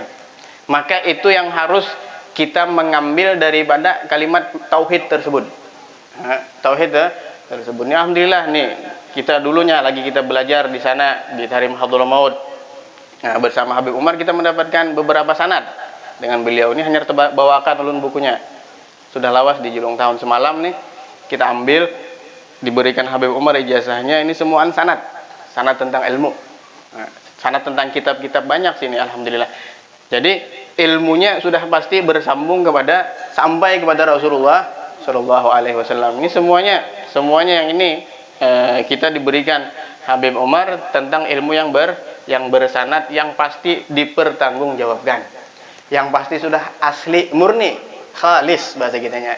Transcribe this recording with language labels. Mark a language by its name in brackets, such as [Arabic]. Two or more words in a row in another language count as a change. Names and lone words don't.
[Indonesian] Maka itu yang harus kita mengambil daripada kalimat tauhid tersebut. Tauhid tersebut. Alhamdulillah nih, kita dulunya lagi kita belajar di sana di Tarim Hadul Maut. Bersama Habib Umar kita mendapatkan beberapa sanad dengan beliau ini, [Banjar] hanya bawakan ulun bukunya. Sudah lawas di julung tahun semalam nih, kita ambil, diberikan Habib Umar ijazahnya, ini semuaan sanad tentang ilmu. [Indonesian] Sanad tentang kitab-kitab banyak sini alhamdulillah. Jadi ilmunya sudah pasti bersambung sampai kepada Rasulullah [Arabic] صلى الله عليه وسلم. [Indonesian] Ini semuanya yang ini kita diberikan Habib Umar tentang ilmu yang bersanad, yang pasti dipertanggungjawabkan, yang pasti sudah asli murni, khalis bahasa kitanya.